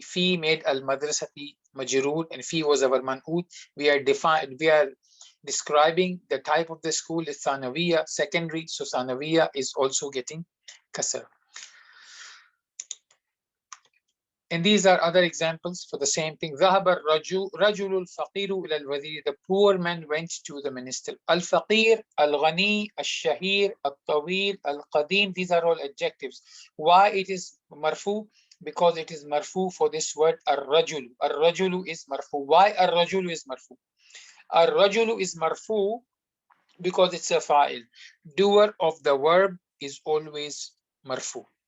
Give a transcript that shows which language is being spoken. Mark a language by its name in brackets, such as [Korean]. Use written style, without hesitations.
[English] Fi made al madrasati majroor, and fi was our man'ut. We are describing the type of the school is Thanawiya, secondary. So Thanawiya is also getting kasr. And these are other examples for the same thing. [Arabic] ذهب الرجل الفقير إلى الوزير. [English] The poor man went to the minister. [Arabic] الفقير, الغني, الشهير, الطويل, القديم. [English] These are all adjectives. Why it is marfu? Because it is marfu for this word الرجل. الرجل is marfu. Why الرجل is marfu? الرجل is marfu because it's a fa'il. Doer of the verb is always marfu.